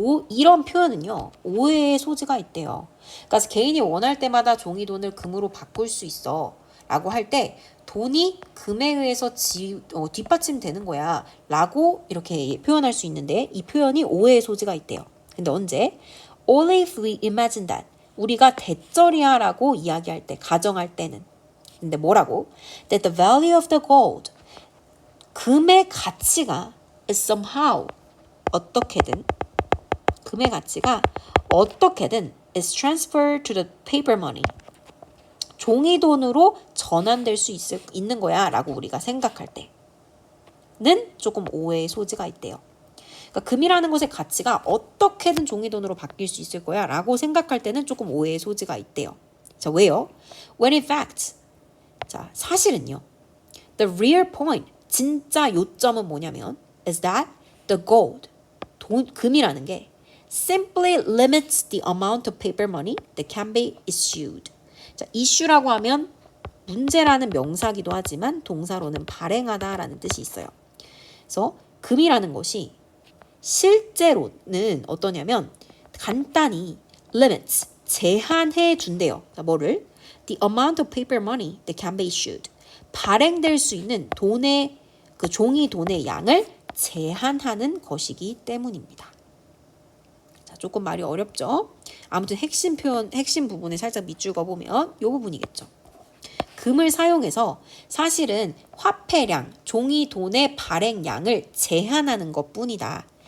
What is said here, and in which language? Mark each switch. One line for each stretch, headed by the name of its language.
Korean: 이런 표현은요. 오해의 소지가 있대요. 그러니까 개인이 원할 때마다 종이 돈을 금으로 바꿀 수 있어 라고 할 때 돈이 금에 의해서 뒷받침되는 거야 라고 이렇게 표현할 수 있는데 이 표현이 오해의 소지가 있대요. 근데 언제?
English: Only if we imagine that.
Korean: 우리가 대절이야 라고 이야기할 때, 가정할 때는. 근데 뭐라고?
English: That the value of the gold.
Korean: 금의 가치가
English: is somehow,
Korean: 어떻게든, 금의 가치가 어떻게든
English: is transferred to the paper money.
Korean: 종이 돈으로 전환될 수 있는 거야 라고 우리가 생각할 때는 조금 오해의 소지가 있대요. 그러니까 금이라는 것의 가치가 어떻게든 종이 돈으로 바뀔 수 있을 거야 라고 생각할 때는 조금 오해의 소지가 있대요. 자, 왜요?
English: When in fact,
Korean: 자, 사실은요.
English: The real point,
Korean: 진짜 요점은 뭐냐면
English: is that the gold,
Korean: 금이라는 게
English: simply limits the amount of paper money that can be issued.
Korean: 자, issue라고 하면 문제라는 명사기도 하지만 동사로는 발행하다라는 뜻이 있어요. 그래서 금이라는 것이 실제로는 어떠냐면 간단히 limits, 제한해 준대요. 자, 뭐를?
English: The amount of paper money that can be issued.
Korean: 발행될 수 있는 돈의 그 종이 돈의 양을 제한하는 것이기 때문입니다. 자, 조금 말이 어렵죠? 아무튼 핵심 부분에 살짝 밑줄거 보면 이 부분이겠죠. 금을 사용해서 사실은 화폐량, 종이 돈의 발행량을 제한하는 것뿐이다.